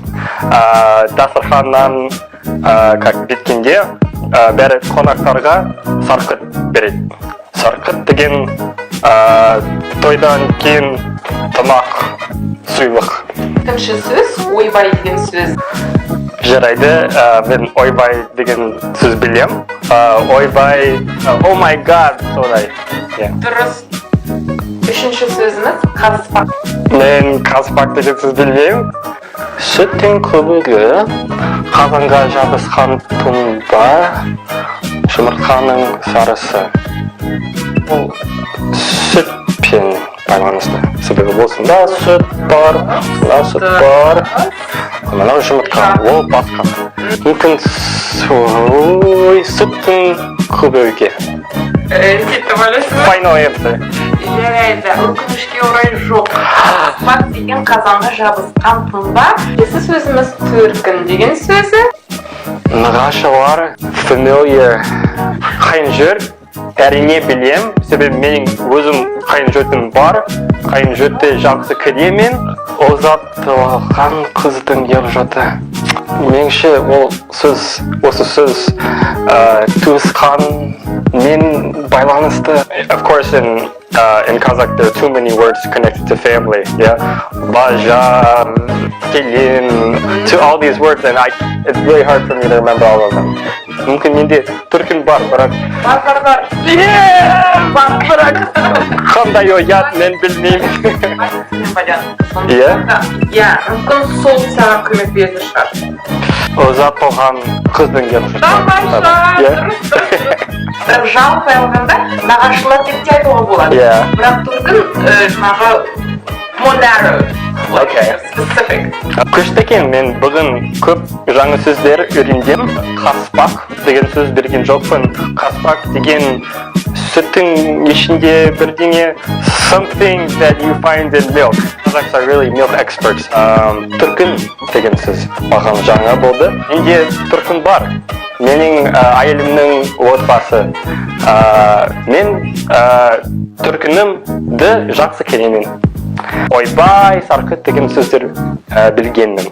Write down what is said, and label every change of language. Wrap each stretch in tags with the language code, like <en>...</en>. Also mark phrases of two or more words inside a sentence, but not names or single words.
<kk>Дастарханнан беткенде бәрі қонақтарға сарқыт береді. Сарқыт деген тойдан кейін тамақ, сыйлық. Екінші сөз ойбай деген сөз. Жарайды, мен ойбай деген сөз білем. Ойбай,</kk> <en>oh my god,</en> <kk>солай. Дұрыс. Үшінші сөзіміз қазыспақ. Мен қазпақ деген сөз білмеймін. Сүттің көбігі, қазанға жабысқан тұнба, жұмыртқаның сарысы. Бұл сүтпен байланысты. Себебі болсында сүт бар, сүт бар. Мынау жұмыртқа, ол басқа. Мүмкін сүттің көбігі. Сөйтіп ойлайсың ба?</kk> <en>Final answer.</en> <kk>Жарайды, өкінішке орай жоқ. Қазыспақ деген қазанға жабысқан тұнба. Келесі сөзіміз төркін деген сөзі. Нағашылар, familiar, қайын жұрт, әрине білем, себебі менің өзім қайын жұртым бар, қайын жұртты жақсы көремін, ұзатылған қыздың ел-жұрты. Меніңше осы сөз туысқанмен байланысты.</kk> <en>Of course, in Kazakh there are too many words connected to family. Yeah, Bajar, Kelin, to all these words, and it's really hard for me to remember all of them.</en> <kk>Мүмкін менде түркін бар, бірақ... Бар. Бар, бірақ. Қандай оят, мен білмеймін. Иә? Иә, мүмкін сол саған көмек берді шығар. Ұзатылған қыздың ел-жұрты. Бірақ жалпы алғанда нағашылар деп те айтуға болады. Бірақ түркін жаңағы modern. Specific. Күшті екен, мен бүгін көп жаңа сөздер үйрендім. Қазпақ деген сөз берген жоқпын. Қазпақ деген сүттің ішінде бірдеңе,</kk> <en>something that you find in milk. Kazakhs are really milk experts.</en> <kk>Түркін деген сөз маған жаңа болды. Менде түркін бар. Менің әйелімнің отбасы. Мен түркінімді жақсы көремін. Ойбай, сарқыт деген сөздер білгенмін.</kk>